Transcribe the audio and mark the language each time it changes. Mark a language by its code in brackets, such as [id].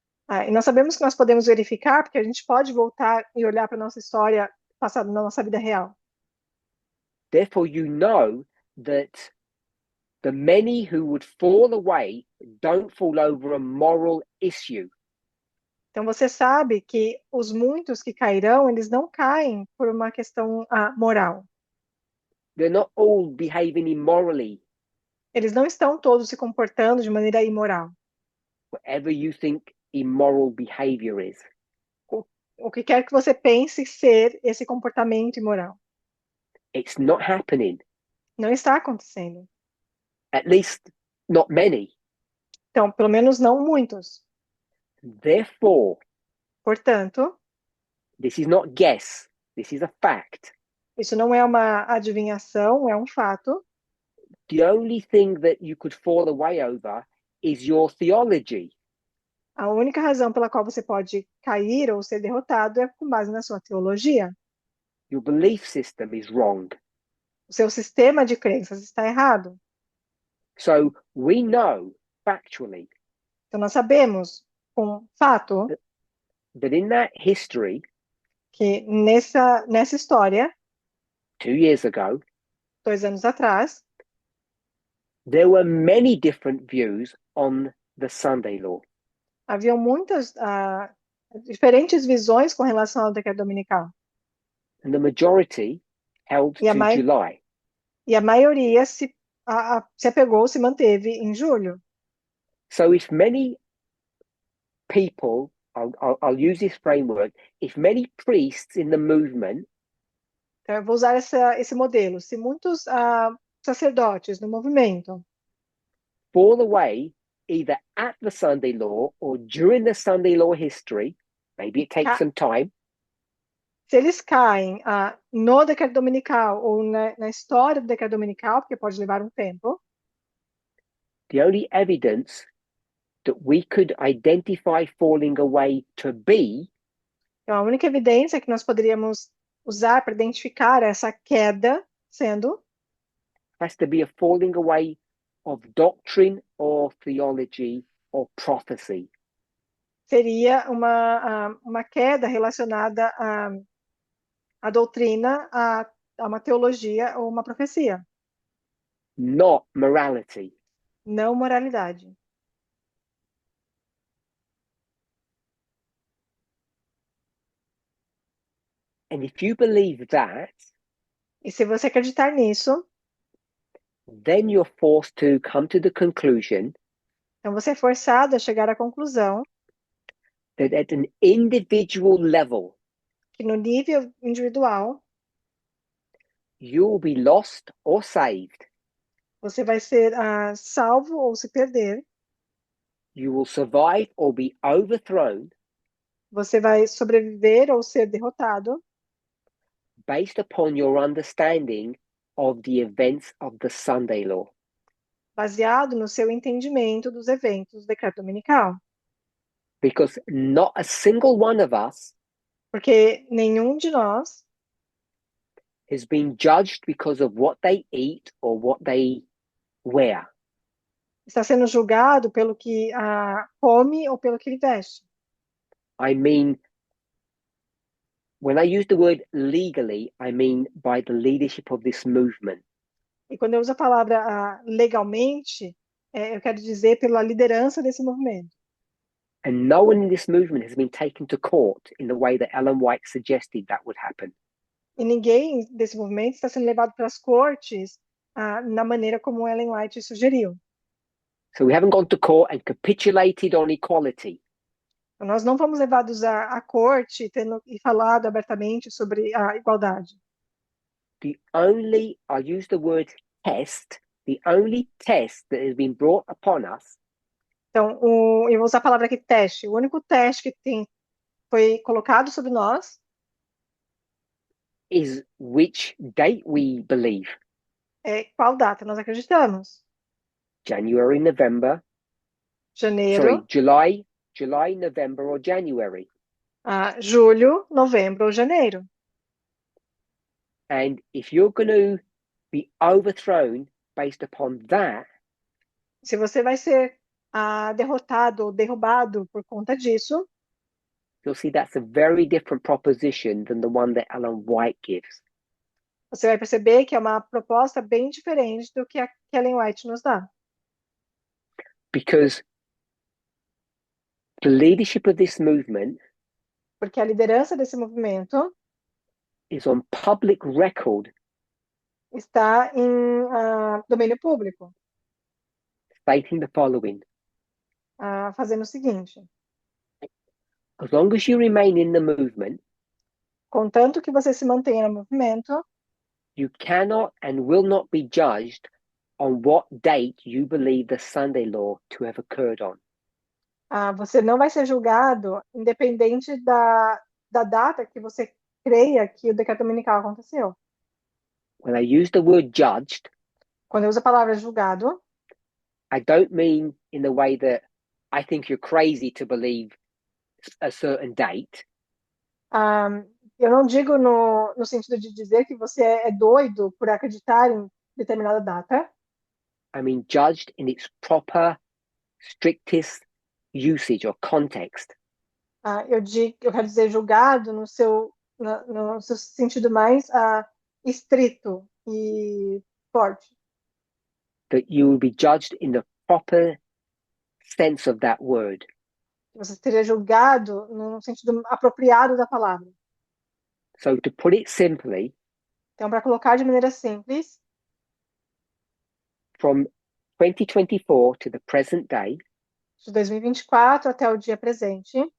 [pt] E nós sabemos que nós podemos verificar, porque a gente pode voltar e olhar para a nossa história passada, na nossa vida real. [en] Therefore, you know that The many who would fall away don't fall over a moral issue. [pt] Então você sabe que os muitos que cairão, eles não caem por uma questão moral. [en] They're not all behaving immorally, [pt] Eles não estão todos se comportando de maneira imoral. [en] whatever you think immoral behavior is. [pt] O que quer que você pense ser esse comportamento imoral. [en] It's not happening, [pt] Não está acontecendo. [en] at least not many. [pt] Então, pelo menos não muitos. [en] Therefore, [pt] Portanto, [en] this is not guess, this is a fact. [pt] isso não é uma adivinhação, é um fato. [en] The only thing that you could fall away over is your theology. [pt] A única razão pela qual você pode cair ou ser derrotado é com base na sua teologia. [en] Your belief system is wrong. [pt] O seu sistema de crenças está errado. [en] So we know factually [pt] Então, nós sabemos, com fato, [en] that in that history, [pt] que nessa história, [en] 2 years ago, [pt] 2 anos atrás, [en] there were many different views on the Sunday law. [pt] haviam muitas diferentes visões com relação ao decreto dominical. [en] And the majority held [pt] E a, [en] to mai July. [pt] e a maioria se apegou, se manteve em julho. [en] So if many people, I'll use this framework, if many priests in the movement [pt] Então, eu vou usar esse modelo. Se muitos sacerdotes no movimento [en] fall away either at the Sunday law or during the Sunday law history, maybe it takes some time, [pt] se eles caem no decreto dominical ou na história do decreto dominical, porque pode levar um tempo, [en] the only evidence that we could identify falling away to be [pt] então a única evidência que nós poderíamos usar para identificar essa queda sendo [en] has to be a falling away of doctrine or theology or prophecy. [pt] seria uma queda relacionada à doutrina, a uma teologia ou uma profecia, [en] Not morality. [pt] não moralidade. [en] And if you believe that, [pt] E se você acreditar nisso, [en] then you're forced to come to the conclusion [pt] então você é forçado a chegar à conclusão [en] that at an individual level, [pt] que no nível individual [en] you will be lost or saved. [pt] você vai ser salvo ou se perder, [en] You will survive or be overthrown [pt] você vai sobreviver ou ser derrotado [en] based upon your understanding of the events of the Sunday law. [pt] baseado no seu entendimento dos eventos do decreto dominical. [en] Because not a single one of us [pt] Porque nenhum de nós [en] has been judged because of what they eat or what they wear. [pt] está sendo julgado pelo que come ou pelo que ele veste. [en] I mean, when I use the word legally, I mean by the leadership of this movement. [pt] E quando eu uso a palavra legalmente, eu quero dizer pela liderança desse movimento. [en] And no one in this movement has been taken to court in the way that Ellen White suggested that would happen. [pt] E ninguém desse movimento está sendo levado para as cortes na maneira como Ellen White sugeriu. [en] So we haven't gone to court and capitulated on equality. [pt] Então, nós não fomos levados à corte e falado abertamente sobre a igualdade. [en] I'll use the word test, the only test that has been brought upon us [pt] Então, eu vou usar a palavra aqui teste. O único teste que foi colocado sobre nós [en] is which date we believe. [pt] é qual data nós acreditamos. [en] January, November, [pt] Janeiro, [en] July, November or January. [pt] Julho, novembro ou janeiro. [en] And if you're going to be overthrown based upon that, [pt] Se você vai ser derrotado ou derrubado por conta disso, [en] you'll see that's a very different proposition than the one that Ellen White gives. [pt] você vai perceber que é uma proposta bem diferente do que a Ellen White nos dá. [en] Because the leadership of this movement [pt] Porque a liderança desse movimento [en] is on public record [pt] está em domínio público, [en] stating the following: [pt] fazendo o seguinte: [en] as long as you remain in the movement, [pt] contanto que você se mantenha no movimento, [en] you cannot and will not be judged on what date you believe the Sunday law to have occurred on. [pt] você não vai ser julgado independente da data que você creia que o decreto dominical aconteceu. [en] When I use the word judged, [pt] Quando eu uso a palavra julgado, [en] I don't mean in the way that I think you're crazy to believe a certain date. [pt] eu não digo no sentido de dizer que você é doido por acreditar em determinada data. [en] I mean judged in its proper, strictest usage or context. [pt] Eu quero dizer julgado no seu sentido mais estrito e forte. [en] That you will be judged in the proper sense of that word. [pt] Você seria julgado no sentido apropriado da palavra. [en] So to put it simply, [pt] Então, para colocar de maneira simples, [en] from 2024 to the present day, [pt] de 2024 até o dia presente,